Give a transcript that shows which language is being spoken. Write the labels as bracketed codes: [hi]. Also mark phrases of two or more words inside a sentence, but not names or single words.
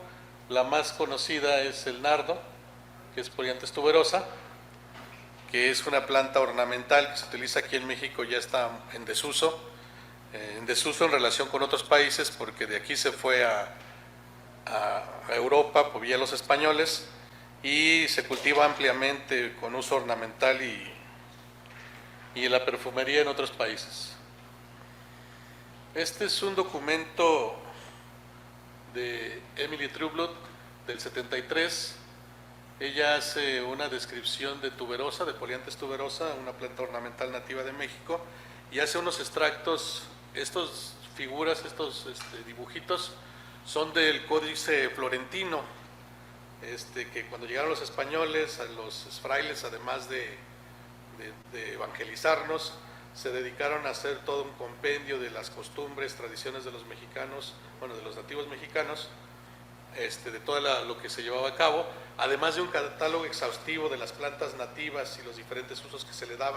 [es] La más conocida es el nardo, que es Polianthes tuberosa, que es una planta ornamental que se utiliza aquí en México, ya está en desuso en relación con otros países, porque de aquí se fue a Europa por vía los españoles y se cultiva ampliamente con uso ornamental y en la perfumería en otros países. Este es un documento de Emily Trueblood del 73. Ella hace una descripción de tuberosa, de Polianthes tuberosa, una planta ornamental nativa de México, y hace unos extractos. Estas figuras, estos dibujitos son del Códice Florentino, que cuando llegaron los españoles, a los frailes, además de evangelizarnos, se dedicaron a hacer todo un compendio de las costumbres, tradiciones de los mexicanos, bueno, de los nativos mexicanos, de todo lo que se llevaba a cabo, además de un catálogo exhaustivo de las plantas nativas y los diferentes usos que se le daban.